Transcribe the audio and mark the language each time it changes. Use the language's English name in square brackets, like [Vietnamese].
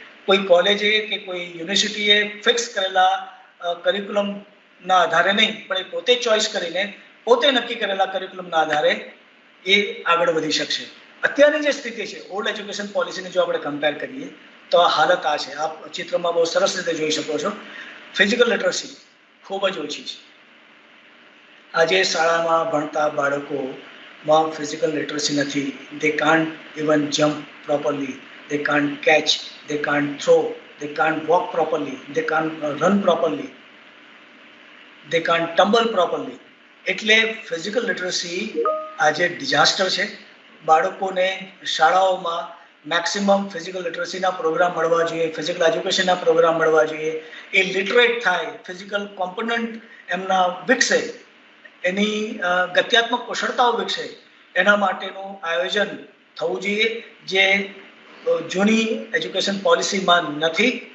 [Gujarati] કોઈ કોલેજે કે કોઈ યુનિવર્સિટીએ ફિક્સ કરેલા કરિક્યુલમના આધારે નહીં, પણ એ પોતે ચોઇસ કરીને પોતે નક્કી કરેલા કરિક્યુલમના આધારે એ આગળ વધી શકશે. અત્યારની જે સ્થિતિ છે, ઓલ્ડ એજ્યુકેશન પોલિસીને જો આપણે કમ્પેર કરીએ તો આ હાલત આ છે. આપ ચિત્રમાં બહુ સરસ રીતે જોઈ શકો છો. ફિઝિકલ લિટરસી ખૂબ જ ઓછી છે. આજે શાળામાં ભણતા બાળકોમાં ફિઝિકલ લિટરસી નથી. [English] They can't even jump properly, they can't catch, they can't throw, they can't walk properly, they can't run properly, they can't tumble properly. [Gujarati] એટલે ફિઝિકલ લિટરસી આજે ડિઝાસ્ટર છે. બાળકોને શાળાઓમાં મેક્સિમમ ફિઝિકલ લિટરસીના પ્રોગ્રામ મળવા જોઈએ, ફિઝિકલ એજ્યુકેશનના પ્રોગ્રામ મળવા જોઈએ. એ લિટરેટ થાય, ફિઝિકલ કોમ્પોનન્ટ એમના વિકસે, એની ગત્યાત્મક કુશળતાઓ વિકસે, એના માટેનું આયોજન થવું જોઈએ જે જૂની એજ્યુકેશન પોલિસીમાં નથી.